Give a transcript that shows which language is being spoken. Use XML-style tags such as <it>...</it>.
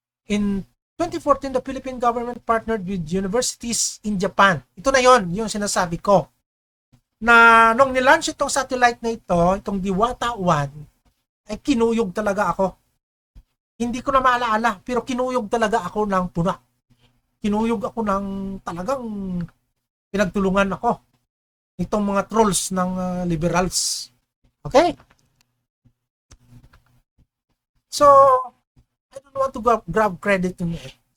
<en>In 2014, the Philippine government partnered with universities in Japan.</en> <tl>Ito na yon, yung sinasabi ko. Na nung nilaunch itong satellite na ito, itong Diwata 1, ay kinuyog talaga ako. Hindi ko na maalaala, pero kinuyog talaga ako ng puna. Kinuyog ako ng talagang pinagtulungan ako. Itong mga trolls ng liberals.</tl> <en>Okay? So, I don't want to grab credit to it.</en>